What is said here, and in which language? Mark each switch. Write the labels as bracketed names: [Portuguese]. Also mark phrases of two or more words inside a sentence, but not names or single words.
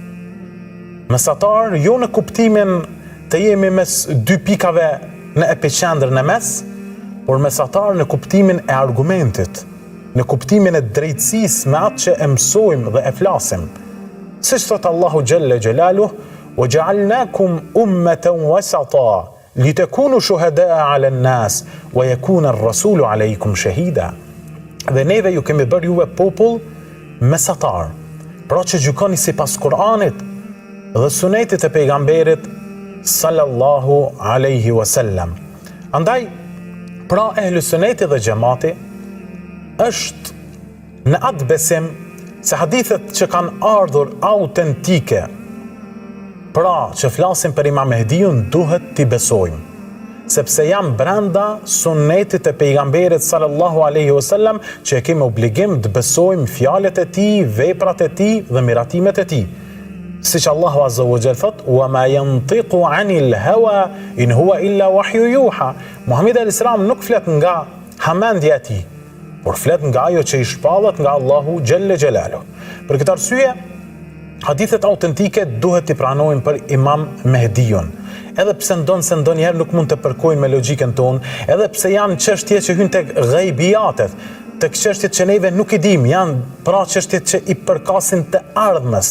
[Albanian] Mesatar jo në kuptimin të jemi mes 2 pikave në epicendrën e mes, por mesatar në kuptimin e argumentit, në kuptimin e drejtësisë me atë që e mësojmë dhe e flasim. Siç thot [Arabic] Allahu جل جلاله, "وجعلناكم أمة وسطا لتكونوا شهداء على الناس ويكون الرسول عليكم شهيدا." [Albanian] Dhe neve ju kemi bërë juve popull mesatar, pra që gjykoni sipas Kur'anit dhe sunetit e pejgamberit [Arabic] صلى الله عليه وسلم. [Albanian] Andaj, pra ehlu suneti dhe xhamati është në atë besim se hadithet që kanë ardhur autentike, pra që flasin për Imam Mehdiun, duhet t'i besojmë, sepse janë brenda sunetit e pejgamberit [Arabic] صلى الله عليه وسلم, [Albanian] që e kemi obligim të besojmë fjalët e tij, veprat e tij dhe miratimet e tij. Siç Allahu [Arabic] عز وجل [Albanian] thot: [Arabic] "وما ينطق عن الهوى إن هو إلا وحي يوحى." [Albanian] Muhamedi [Arabic] عليه السلام [Albanian] nuk flet nga hamendja e tij, por flet nga ajo që I shpallet nga Allahu [Arabic] جل جلاله. [Albanian] Për këtë arsye, hadithet autentike duhet t'i pranojmë për Imam Mehdiun. Edhe pse se ndonjëherë nuk mund të përkojnë me logjikën tonë, edhe pse janë çështje që hyn tek ghaibiyat, tek çështjet që neve nuk I dim, janë pra çështjet që I përkasin të ardhmës.